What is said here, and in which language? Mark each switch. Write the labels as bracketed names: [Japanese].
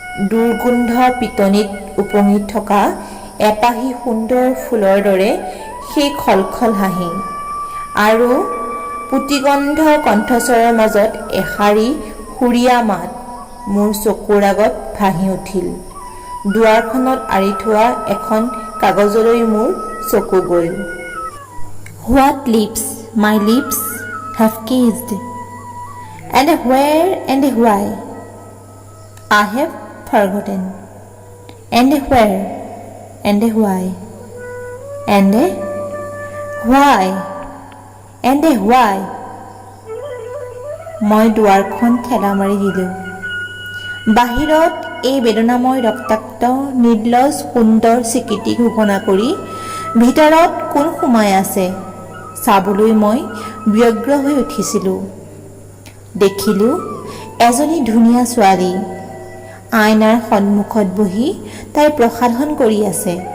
[Assamese] দুৰ্গোন্ধ পিটনিত উপঙি থকা এপাহি সুন্দৰ ফুলৰ দৰে সেই খলখল হাঁহি আৰু পুতিগন্ধ কণ্ঠস্বৰৰ মাজত এষাৰি সুৰীয়া মাত মোৰ চকুৰ আগত ভাহি উঠিল। দুৱাৰখনত আঁৰি থোৱা এখন কাগজলৈ মোৰ চকু গ'ল। [English] What lips my lips have kissed, and where and why I have forgotten, and where and why, and why, and why. [Assamese] মই দুৱাৰখন ঠেলা মাৰি দিলোঁ। বাহিৰত এই বেদনাময় ৰক্তাক্ত নিৰ্লজ সুন্দৰ স্বীকৃতি ঘোষণা কৰি ভিতৰত কোন সোমাই আছে চাবলৈ মই ব্যগ্ৰ হৈ উঠিছিলোঁ। দেখিলোঁ এজনী ধুনীয়া ছোৱালী আইনাৰ সন্মুখত বহি তাই প্ৰসাধন কৰি আছে।